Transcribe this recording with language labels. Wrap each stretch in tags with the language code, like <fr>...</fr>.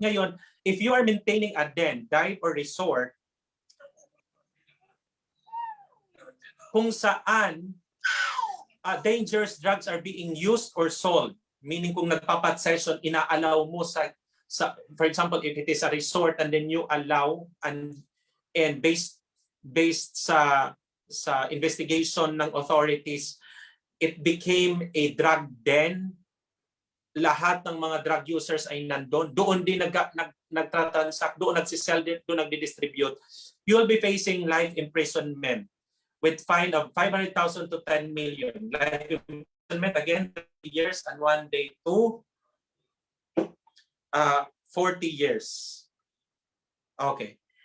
<en>Ngayon, if you are maintaining a den, dive, or resort,</en> <tl>kung saan</tl> <en>dangerous drugs are being used or sold,</en> <tl>meaning kung nagpapat-session, inaalaw mo sa,</tl> <en>for example, if it is a resort and then you allow and based sa investigation ng authorities, it became a drug den.</en> <tl>Lahat ng mga drug users ay nandun. Doon din nagtransact, doon nagsisell din, doon nagdi-distribute.</tl> <en>You will be facing life imprisonment with fine of 500,000 to 10 million. Life imprisonment, again, 30 years and 1 day to 40 years. Okay.</en>